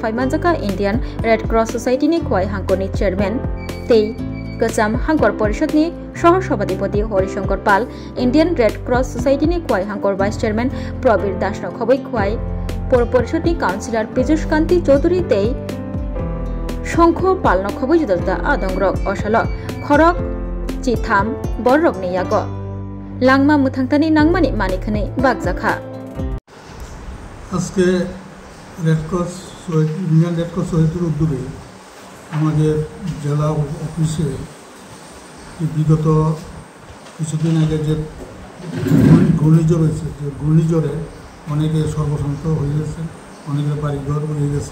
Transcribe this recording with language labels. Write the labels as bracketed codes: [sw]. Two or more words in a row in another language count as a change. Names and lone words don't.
[trp] faimanjaka Indian Red Cross Society ni Khwai hangkorni chairman tei Kasam Hangkor Porishad ni Shohor Sabhapati Horishankar Pal, Indian Red Cross Society ni Khwai Hangkor [en] Vice Chairman [trp] Prabir Das no Khoboi Khwai Por Porishad ni Councillor Piyush Kanti Chaudhary tei Shonkho Pal no Khoboi judada Adongrok Osalo Khorok Chitham Borrok ni yago Langma Muthangtani Nangmani Manikhani Bagjakha [bn] আজকে রেড ক্রস ইন্ডিয়ান রেড ক্রস সোসাইটির উদ্যোগে আমাদের জেলা অফিসে বিগত কিছুদিন আগে যে ঘূর্ণিঝড় হয়েছে যে ঘূর্ণিঝড়ে অনেকে সর্বশান্ত হয়ে গেছে, অনেকের বাড়িঘর হয়ে গেছে।